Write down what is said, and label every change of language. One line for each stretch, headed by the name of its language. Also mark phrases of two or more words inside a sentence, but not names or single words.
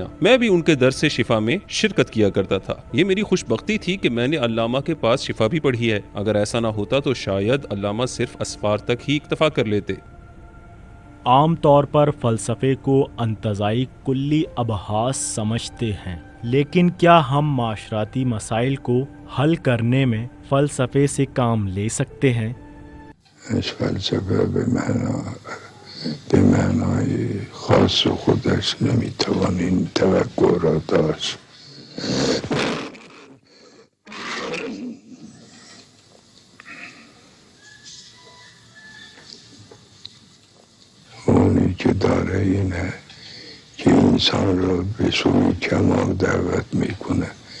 Urdu: میں بھی ان کے درس شفا میں شرکت کیا کرتا تھا۔ یہ میری خوش بختی تھی کہ میں نے علامہ کے پاس شفا بھی پڑھی ہے، اگر ایسا نہ ہوتا تو شاید علامہ صرف اسفار تک ہی اکتفا کر لیتے۔ عام طور پر فلسفے کو انتزاعی کلی ابحاث سمجھتے ہیں، لیکن کیا ہم معاشرتی مسائل کو حل کرنے میں فلسفے سے کام لے سکتے ہیں؟
Persian: اس فلسفه به معنای خاص خودش نمیتوان این توقع را داشت. اونی که داره اینه که انسان را به سوی کمال دعوت میکنه